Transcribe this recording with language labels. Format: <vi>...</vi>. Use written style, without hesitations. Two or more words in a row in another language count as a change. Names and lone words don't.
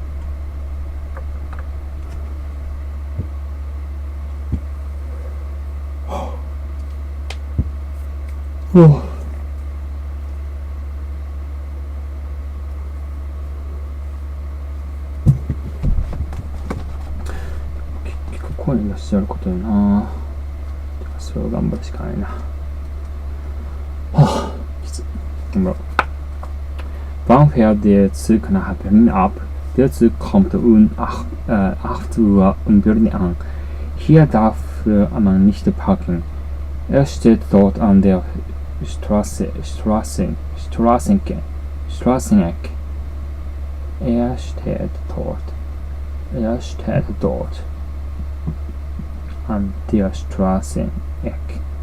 <ja>結局声に出してやることよな。それを頑張るしかないな。きつい。頑張ろう。</ja> <de>Wann fährt der Zug nach Berlin ab? Der Zug kommt um 8 Uhr in Berlin an. Hier darf man nicht parken. Er steht dort an der Straßeneck. Er steht dort an der Straßeneck.</de>